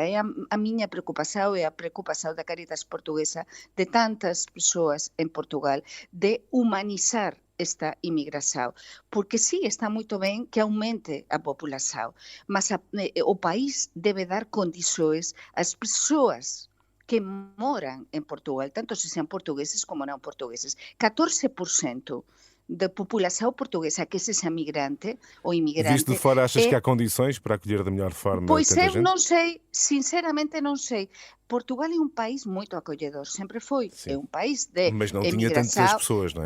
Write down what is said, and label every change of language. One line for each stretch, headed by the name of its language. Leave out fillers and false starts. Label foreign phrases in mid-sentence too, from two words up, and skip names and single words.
Galician: É a miña preocupación e a preocupación da Caritas Portuguesa de tantas persoas en Portugal, de humanizar esta imigración, porque sí, está moito ben que aumente a populación, mas o país debe dar condições ás persoas que moran en Portugal, tanto se sean portugueses como non portugueses.
Portuguese: 14% da população portuguesa que seja migrante ou imigrante. Visto de fora, achas que há condições para acolher da melhor forma pois tanta eu gente? não sei, sinceramente não sei. Portugal é um país muito acolhedor, sempre foi. Sim. É um país de Mas não tinha emigração, tantas pessoas, não é?